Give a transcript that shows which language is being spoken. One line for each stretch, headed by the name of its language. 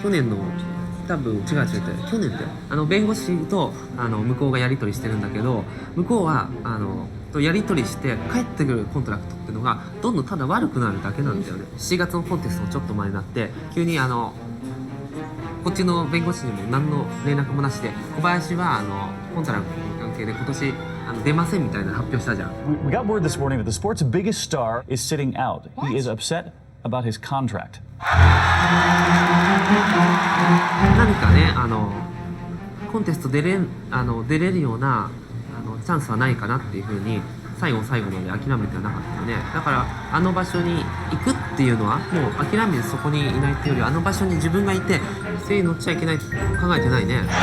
Japanese: 去年の多分違う去年だよ。弁護士と向こうがやり取りしてるんだけど、向こうはやり取りして帰ってくるコントラクトっていうのがどんどんただ悪くなるだけなんだよね。 7月のコンテストのちょっと前になって急にこっちの弁護士にも何の連絡もなしで小林はコントラクトの関係で今年出ませんみたいな発表したじゃん。
English: We got word this morning that the sport's biggest star is sitting out. He is upset about his contract.
Japanese: 何かねコンテスト出れるようなチャンスはないかなっていうふうに最後まで諦めてはなかったよね。だからあの場所に行くっていうのはもう諦めてそこにいないっていうよりあの場所に自分がいて人に乗っちゃいけないって考えてないね。